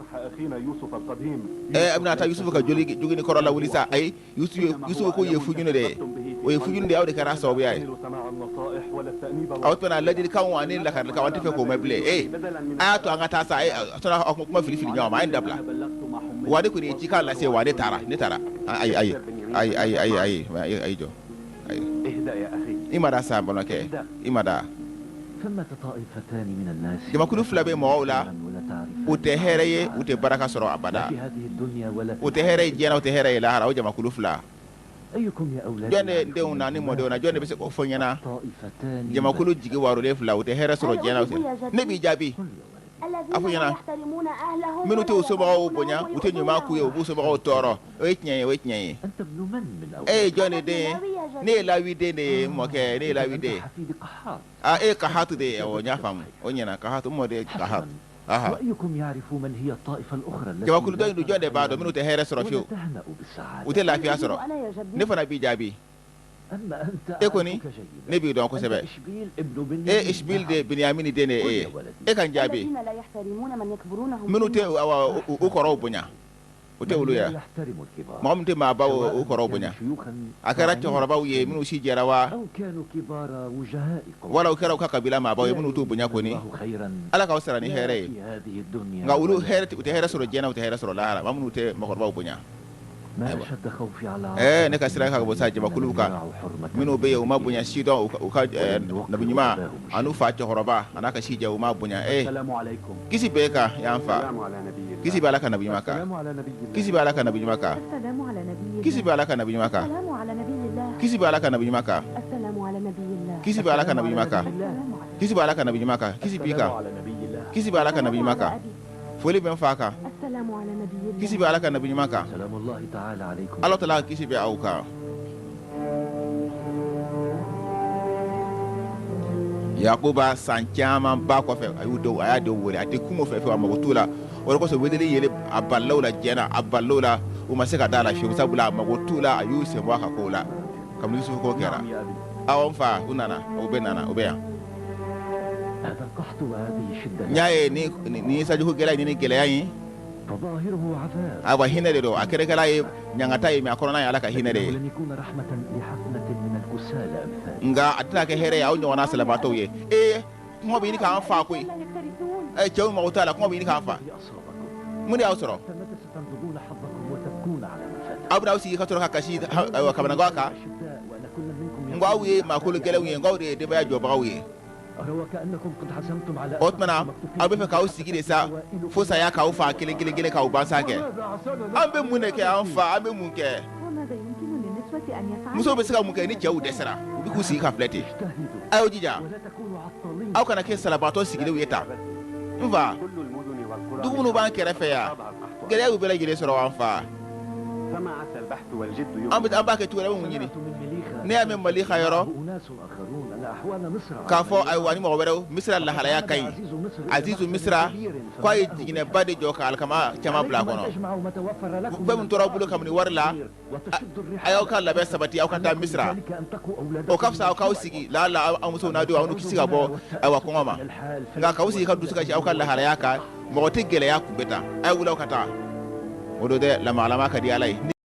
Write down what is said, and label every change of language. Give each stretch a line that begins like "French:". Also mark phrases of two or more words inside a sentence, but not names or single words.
Bambara: a bɛna taa Yusufu ka jogini kɔrɔ la wuli sa ayi Yusufu ko ye fujuni de ye o ye fujuni de ye aw de kɛra sababuya ye o tuma ladilikanw ani lakarilikanw an tɛ fɛ k'o mɛn bilen a y'a to an ka taa sa a tora aw kuma fili ɲɔgɔn ma a ye n dabila wa ne kɔni ye cikan lase wa ne taara ayi jɔ imada sa bonoke imada
Arabic: ثمة طائفتان من الناس
Bambara: jama kulu fila be mɔgɔw la
Arabic: ولا تعرفان
Bambara: u tɛ hɛrɛ ye u tɛ baraka sɔrɔ abada
Arabic: في هذه الدنيا ولا
Bambara: u tɛ hɛrɛ ye diɲɛ na u tɛ hɛrɛ ye lahara o jama kulu fila
Arabic: أيكم يا أولاد
Bambara: jɔn de denw na ni mɔdenw na jɔn de bɛ se k'o fɔ ɲɛna
Arabic: طائفتان
Bambara: jama kulu jigi warolen fila u tɛ hɛrɛ sɔrɔ diɲɛ na u tɛ ne b'i jaabi
Arabic: الذين لا يحترمون أهلهم
Bambara: minnu t'u somɔgɔw bonya u tɛ ɲuman k'u ye u b'u somɔgɔw tɔɔrɔ o ye tiɲɛ ye o ye tiɲɛ ye
Arabic: أنت ابن من أولاد
Bambara: e ye jɔn de den ye ne ye lawi den de ye mɔkɛ ne ye lawi den ye
Arabic: حفيد قحاط
Bambara: e ye kahatu de ye awɔ n y'a faamu o ɲɛna kahatu n mɔden ye kahatu aha
Arabic: وأيكم يعرف من هي الطائفة الأخرى التي
Bambara: jama kulu dɔ in dun jɔn de b'a dɔn minnu tɛ hɛrɛ sɔrɔ
Arabic: ولا
Bambara: fiyewu
Arabic: تهنأ بالسعادة
Bambara: u tɛ lafiya sɔrɔ
Arabic: أنا يا جدي
Bambara: ne fana b'i jaabi
Arabic: أما أنت
Bambara: e kɔni
Arabic: أعرفك جيدا
Bambara: ne b'i dɔn
Arabic: أنت
Bambara: kosɛbɛ
Arabic: إشبيل ابن بنيامين
Bambara: e isbil de binyamini den de ye e ye e ka n jaabi
Arabic: الذين لا يحترمون من يكبرونهم
Bambara: minnu tɛ u kɔrɔw bonya u tɛ olu
Arabic: لا
Bambara: ye
Arabic: يحترم الكبار
Bambara: mɔgɔ min tɛ maabaw u kɔrɔw bonya a kɛra cɛkɔrɔbaw ye minnu si jɛra wa
Arabic: أو كانوا كبار وجهائكم
Bambara: wala u kɛra u ka kabila maabaw ye minnu t'u bonya kɔni
Arabic: الله خيرا
Bambara: ala k'aw sara ni hɛrɛ ye
Arabic: في هذه الدنيا
Bambara: nka olu
Arabic: ولا
Bambara: hɛrɛ u tɛ hɛrɛ sɔrɔ diɲɛ na u tɛ hɛrɛ sɔrɔ lahara maa minnu tɛ mɔgɔkɔrɔbaw bonya
Arabic: ما أشد خوفي على
Bambara: ne ka sira ka bɔ sa jamakulu kan minnu bɛ yen u ma bonya si dɔn u ka nabi ɲuman an'u fa cɛkɔrɔba a n'a ka si jɛ u ma bonya
Arabic: السلام عليكم.
Bambara: kisi bɛ kan y'an fa kisi bɛ ala ka nabi ɲuman kan
Arabic: السلام على نبي الله.
Bambara: kisi bɛ ala ka nabi ɲuman kan
Arabic: السلام على نبي الله
Bambara: kisi bɛ ala ka nabi ɲuman kan
Arabic: السلام على نبي الله
Bambara: kisi bɛ ala ka nabi ɲuman kan
Arabic: السلام على نبي الله
Bambara: kisi bɛ ala ka nabi ɲuman kan kisi bɛ ala ka nabi ɲuman kan kisi b'i kan
Arabic: على نبي الله.
Bambara: kisi bɛ ala ka nabi ɲuman kan foli bɛ n fa kan
Arabic: السلام على نبي الله
Bambara: kisi bɛ ala ka nabi ɲuman kan
Arabic: سلام الله تعالى عليكم
Bambara: ala tala kisi bɛ aw kan yakuba san caman ba kɔfɛ a y'u denw a y'a denw wele a tɛ kungo fɛ a mago t'u la o de kosɔn weleli yɛlɛ a balilaw la diɲɛ a balilaw la u ma se ka da la fiyewu sabula a mago t'u la a y'u sen bɔ a ka kow la kabini yusufu ko kɛra
Arabic: نعم يا أبي.
Bambara: aw n fa u nana u bɛ yan
Arabic: هذا القحط وهذه الشدة
Bambara: n y'a ye ni sajugu gɛlɛya ye ni gɛlɛya in
Arabic: فظاهره عذاب
Bambara: awa hinɛ de don a kɛrɛkɛla ye ɲangata ye mɛ a kɔnɔna ye ala ka hinɛ de ye
Arabic: لن يكون رحمة لحفنة من الكسالى أمثال
Bambara: nka a tɛna kɛ hɛrɛ ye aw ɲɔgɔnna sɛlɛbatɔw ye kɔngɔ bɛ ɲini k'an fa koyi
Arabic: لا يكترثون
Bambara: cɛw mago t'a la kɔngɔ bɛ ɲini k'an fa
Arabic: الذي أصابكم
Bambara: mun de y'aw sɔrɔ
Arabic: فمتى ستنقضون حظكم وتبكون على ما فات
Bambara: aw bɛna aw sigi ka sɔrɔ ka kasi kabanagaw kan
Arabic: أشداء وأن كل منكم
Bambara: n ko aw ye maakolo gɛlɛnw ye n ko aw de ye denbaya jɔbagaw ye
Arabic: أرى وكأنكم قد حزمتم على
Bambara: o tumana aw bɛ fɛ k'aw sigi de sa fo saya k'aw fa kelen kelen kelen k'aw bansa kɛ an bɛ mun de kɛ an fa an bɛ mun kɛ
Arabic: وماذا يمكن للنسوة أن يفعلوا
Bambara: musow bɛ se ka mun kɛ ni cɛw dɛsɛra u bɛ k'u sigi ka filɛ ten
Arabic: اجتهدوا
Bambara: a y'o jija
Arabic: ولا تكونوا عطالين
Bambara: aw kana kɛ salabatɔ sigilenw ye tan n fa
Arabic: كل المدن والقرى
Bambara: dugu minnu b'an kɛrɛfɛ yan gɛlɛya y'u bɛɛ lajɛlen sɔrɔ an fa
Arabic: فما عسى البحث والجد
Bambara: an b'a kɛ cogo wɛrɛ bɛ mun ɲini
Arabic: من مليخة
Bambara: ne y'a mɛn mali ka yɔrɔ
Arabic: أناس آخرون أن أحوال مصر
Bambara: k'a fɔ ayiwa ni mɔgɔ wɛrɛw misira lahalaya ka ɲi azizu misira k'a ye jiginɛba de jɔ ka alikama caman bila a kɔnɔ fɛn min tora aw bolo kabini wari la a y'aw ka labɛn sabati aw ka taa misira o ka fisa aw k'aw sigi lahala aw musow n'a denw aw n'u kisi ka bɔ ayiwa kɔngɔ ma nka k'aw sigi ka dusu kasi aw ka lahalaya kan mɔgɔ tɛ gɛlɛya kun bɛ tan a ye wuli aw ka taa o don dɛ lamagalama ka di ala ye